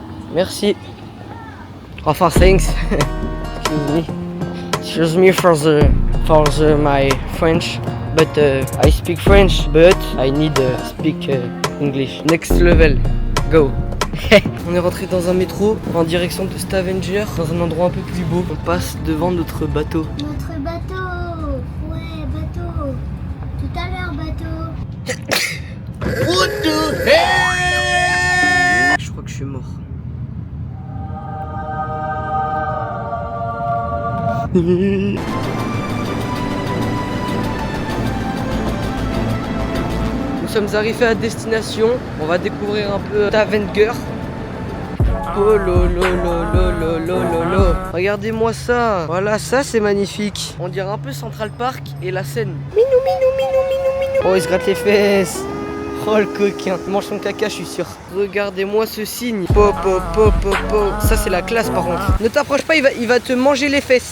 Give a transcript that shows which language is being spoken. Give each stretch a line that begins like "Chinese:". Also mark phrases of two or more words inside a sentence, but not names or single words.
French: Merci. Enfin,
English: thanks. Excuse me for my French, but I speak French, but I need speak English. Next level, go.
French: On est rentré dans un métro en direction de Stavanger, dans un endroit un peu plus beau. On passe devant notre bateau. Notre bateau. Ouais, bateau. Tout à l'heure, bateau.
English: What the hell?
French: Je crois que je suis mort. Nous sommes arrivés à destination. On va découvrir un peu Stavanger. Oh lo lo lo lo lo lo lo lo. Regardez-moi ça. Voilà, ça c'est magnifique. On dirait un peu Central Park et la Seine. Minou minou minou minou minou. Oh, il se gratte les fesses. Oh le coquin, il mange son caca, je suis sûr. Regardez-moi ce signe. Po po po po po. Ça c'est la classe par contre. Ne t'approche pas, il va te manger les fesses.